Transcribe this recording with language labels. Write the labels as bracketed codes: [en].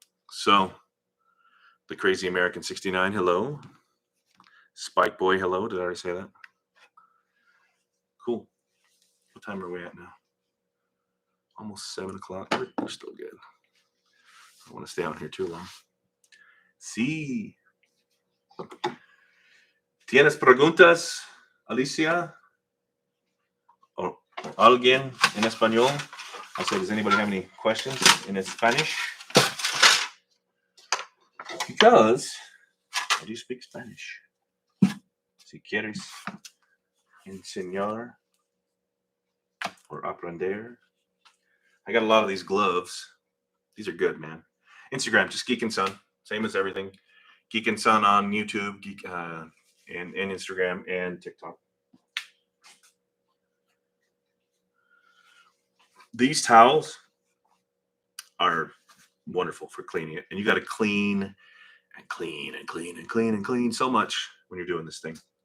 [en] So the Crazy American 69. Hello. Spike Boy. Hello. Did I already say that? Cool. What time are we at now? Almost 7 o'clock. We're still good. I don't want to stay out here too long. [es] Sí. ¿Tienes preguntas, Alicia? Or alguien en español? [en] I said, does anybody have any questions in Spanish? Because I do speak Spanish. [es] Si quieres enseñar or aprender. [en] I got a lot of these gloves. These are good, man. Instagram, just Geek and Son. Same as everything. Geek and Son on YouTube, and Instagram and TikTok. These towels are wonderful for cleaning it. And you got to clean and clean and clean and clean and clean so much when you're doing this thing.